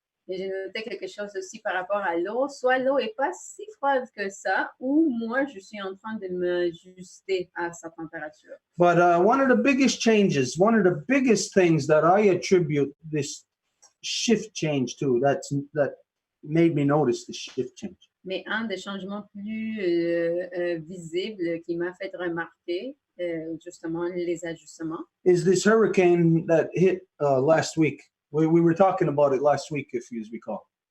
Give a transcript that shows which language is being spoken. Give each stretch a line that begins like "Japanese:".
French: Et j'ai noté quelque chose aussi par rapport à l'eau. Soit l'eau n'est pas si froide que ça, ou moi, je suis en train de m'ajuster à sa température.
English: But one of the biggest changes, one of the biggest things that I attribute this shift change to, that made me notice the shift change.
French: Mais un des changements plus visibles qui m'a fait remarquer, justement, les ajustements,
English: is this hurricane that hit last week. We were talking about it last week, if you recall.